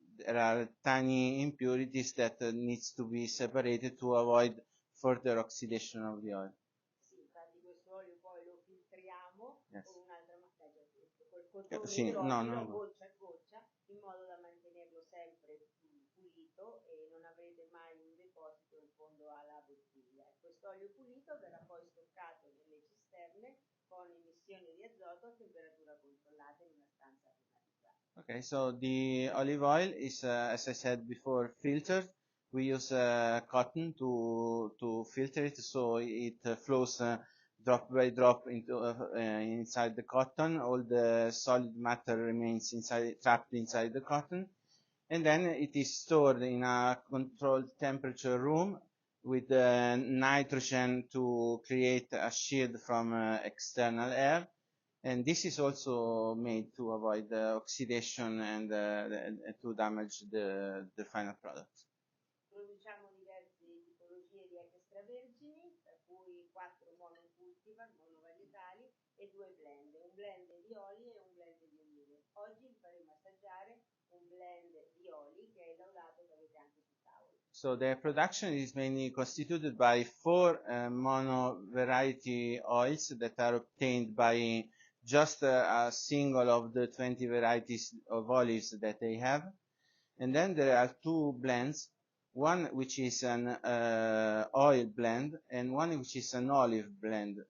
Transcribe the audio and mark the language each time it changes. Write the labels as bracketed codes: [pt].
[en] There are tiny impurities that needs to be separated to avoid further oxidation of the oil. [it] Sì, infatti questo olio poi lo filtriamo [en] Yes. [it] con un'altra col cotone Sì, idrogeno, goccia a goccia, in modo da mantenerlo sempre pulito e non avrete mai un deposito in fondo alla bottiglia. Questo olio pulito verrà poi stoccato nelle cisterne con emissione di azoto a temperatura controllata in una stanza climatizzata. [en] Okay, so the olive oil is, as I said before, filtered. We use cotton to filter it, so it flows drop by drop into inside the cotton. All the solid matter remains trapped inside the cotton, and then it is stored in a controlled temperature room with nitrogen to create a shield from external air. And this is also made to avoid oxidation and to damage the final product. [it] Produciamo diverse tipologie di extravergini, tra cui 4 monocultivar, monovarietali, e 2 blend, un blend di oli e un blend di olive. Oggi vi faremo assaggiare un blend di oli che è il laudato che avete anche sul tavolo. [en] So the production is mainly constituted by 4 mono variety oils that are obtained by just a single of the 20 varieties of olives that they have. And then there are 2 blends, one which is an oil blend and one which is an olive blend.